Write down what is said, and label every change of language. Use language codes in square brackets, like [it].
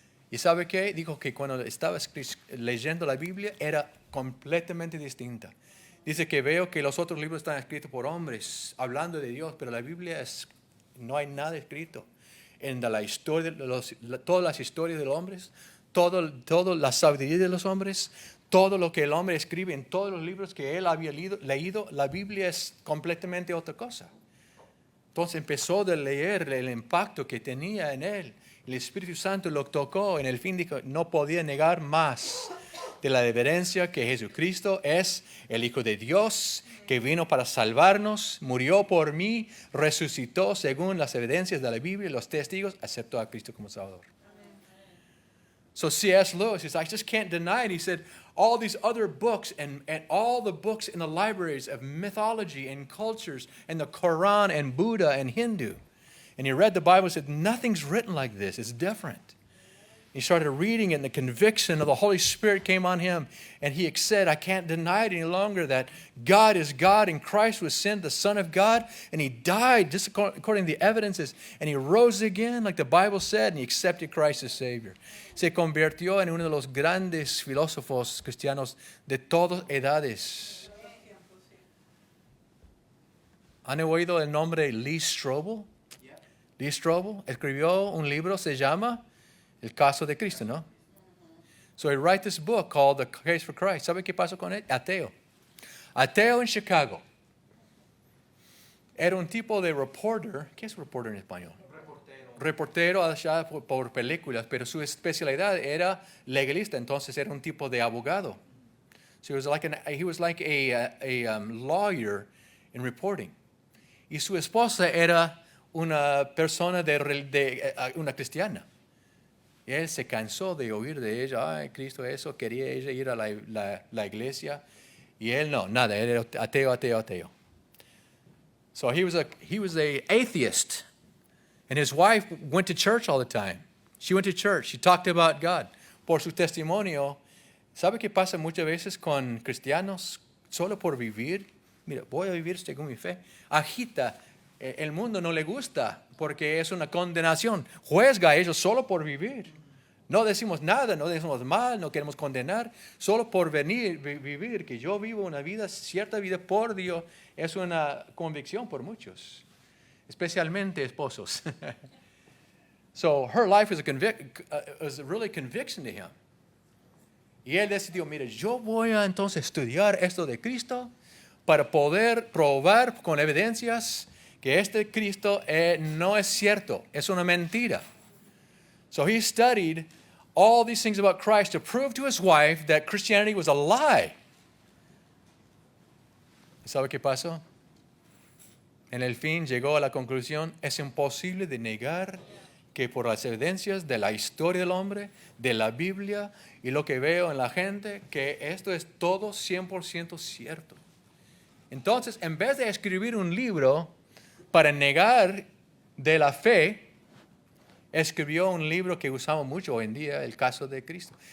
[es] ¿Y sabe qué? Dijo que cuando estaba leyendo la Biblia era completamente distinta. Dice que veo que los otros libros están escritos por hombres hablando de Dios, pero la Biblia no hay nada escrito. En la historia, todas las historias de los hombres, toda la sabiduría de los hombres, todo lo que el hombre escribe en todos los libros que él había leído, la Biblia es completamente otra cosa. Entonces empezó a leer el impacto que tenía en él. El Espíritu Santo lo tocó, en el fin dijo, no podía negar más de la evidencia que Jesucristo es el Hijo de Dios, que vino para salvarnos, murió por mí, resucitó según las evidencias de la Biblia y los testigos, aceptó a Cristo como Salvador. [en] So C.S. Lewis, he said, I just can't deny it. He said, all these other books and all the books in the libraries of mythology and cultures and the Quran and Buddha and Hindu. And he read the Bible and said, nothing's written like this. It's different. He started reading it and the conviction of the Holy Spirit came on him. And he said, I can't deny it any longer that God is God and Christ was sent, the Son of God. And he died just according to the evidences. And he rose again like the Bible said and he accepted Christ as Savior. [es] Se convirtió en uno de los grandes filósofos cristianos de todas edades. ¿Han oído el nombre Lee Strobel? Lee Strobel escribió un libro, se llama El caso de Cristo, ¿no? [en] So he wrote this book called The Case for Christ. [es] ¿Sabe qué pasó con él? Ateo. Ateo en Chicago. Era un tipo de reporter. ¿Qué es reporter en español? Reportero allá por películas, pero su especialidad era legalista, entonces era un tipo de abogado. [en] So he was like a lawyer in reporting. [es] Y su esposa era una persona una cristiana. Y él se cansó de oír de ella, ay, Cristo eso, quería ella ir a la iglesia. Y él no, nada, él era ateo. [en] So he was a atheist. And his wife went to church all the time. She went to church. She talked about God. [es] Por su testimonio, ¿sabe qué pasa muchas veces con cristianos solo por vivir? Mira, voy a vivir según mi fe. Agita. El mundo no le gusta porque es una condenación. Juzga a ellos solo por vivir. No decimos nada, no decimos mal, no queremos condenar. Solo por vivir, que yo vivo una vida, cierta vida por Dios, es una convicción por muchos. Especialmente esposos. [en] So her life was a really conviction to him. [es] Y él decidió, mire, yo voy a entonces estudiar esto de Cristo, para poder probar con evidencias que este Cristo no es cierto, es una mentira. [en] So he studied all these things about Christ to prove to his wife that Christianity was a lie. [es] ¿Sabe qué pasó? En el fin llegó a la conclusión, es imposible de negar que por las evidencias de la historia del hombre, de la Biblia y lo que veo en la gente, que esto es todo 100% cierto. Entonces, en vez de escribir un libro para negar de la fe, escribió un libro que usamos mucho hoy en día, el caso de Cristo.